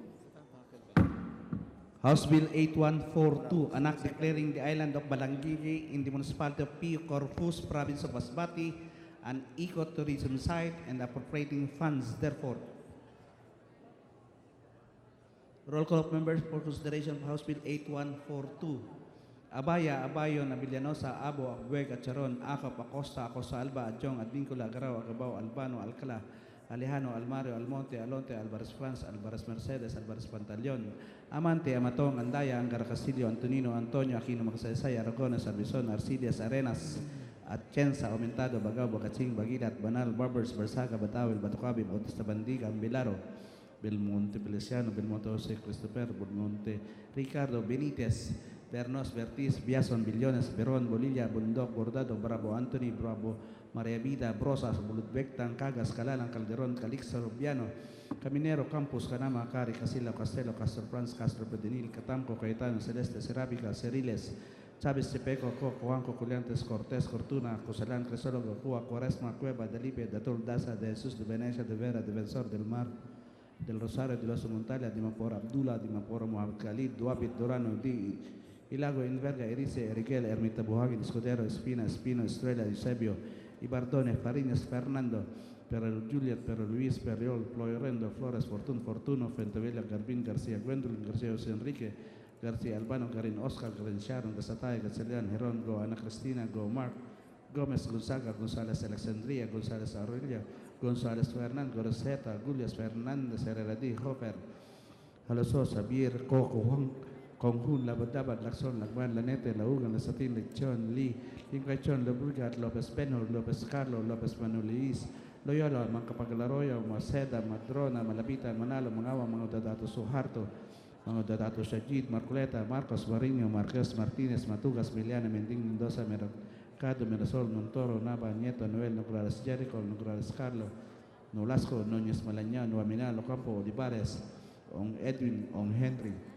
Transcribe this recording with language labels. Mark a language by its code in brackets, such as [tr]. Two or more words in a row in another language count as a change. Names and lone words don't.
[en] House Bill 8142, an act declaring the island of Balangigi in the municipality of Pio Corpus, province of Masbate, an ecotourism site and appropriating funds therefore. Roll call of members for consideration of House Bill 8142. Abaya, Abayon, Abellanosa, Abo, Abueg, Charon, Acop, Acosta, Acosta Alba, Adjong, Advincula, Agaraw, Agabao, Albano, Alcala, Alejano, Almario, Almonte, Alonte, Alvarez France, Alvarez Mercedes, Alvarez Pantaleon, Amante, Amatong, Andaya, Angara Castillo, Antonino, Antonio, Aquino Magsaysay, Aragones, Arbison, Arcillas, Arenas, Atienza, Aumentado, Bagaw, Bagatsing, Bagilat, Banal, Barbers, Barsaga, Batawil, Batocabi, Bautista Bandiga, Ambilaro, Belmonte Feliciano, Belmonte Jose Christopher, Belmonte Ricardo, Benitez, Bernos, Vertiz, Biason, Billones, Beron, Bolilla, Bundok, Bordado, Bravo, Anthony, Bravo, Maria Vida, Brosas, Bulutbectan, Cagas, Calalang, Calderon, Calixto, Rubiano, Caminero, Campus, Canama, Cari, Casilla, Castelo, Castro France, Castro Pedenil, Catamco, Cayetano, Celeste, Serabica, Ceriles, Chavez Chepeco, Coco, Juanco, Culiantes, Cortés, Cortuna, Cosalán, Cresólogo, Cuba, Cuaresma, Cueva, Delipe, Datul, Daza, de Jesús, de Venecia, de Vera, Defensor del Mar, del Rosario, de los Montalia, Dimapor Abdullah, Dimapor Mohamed Khalid, Duapit, Dorano, Di, Ilago, Inverga, Erice, Eriquel, Ermita Buhagin, Escudero, Espina, Espino, Estrella, Eusebio, Ibardone, Fariñas, Fernando, Pero Juliet, Pero Luis, Periol, Ployorendo, Flores, Fortuno, Fentevilla, Garbín, García, Gwendolyn, García José Enrique, García Albano, Garin Oscar, Garin Sharon, Gasatay, Gatselian, Heron, Go, Ana Cristina, Go, Mark, Gómez, Gonzaga, González, Alexandria, González, Aurelia, González, Fernando, Roseta, Gulias, Fernández, Herrera, Hofer, Halosos, Javier, Coco, Juan, Conjun, Labadabat, Laxon, Lagman, Lanete, Laugan, Lasatin, Lechon, Lee, Lincachon, Lobrugat, Lopez Penol, Lopez Carlo, Lopez Manulis, Loyola, Mancapaglaroyo, Maceda, Madrona, Malapitan, Manalo, Mangawa, mga Dadato Suharto, mga Dadato Sajid, Marcoleta, Marcos Barino, Marquez Martinez, Matugas, Miliana, Mending, Mendoza, Mercado, Mirasol, Montoro, Nava, Nieto, Noel, Nograles Jericho, Nograles Carlo, Nolasco, Núñez Malaña, Nuaminal, Ocampo, Olivares, On Edwin, On Henry,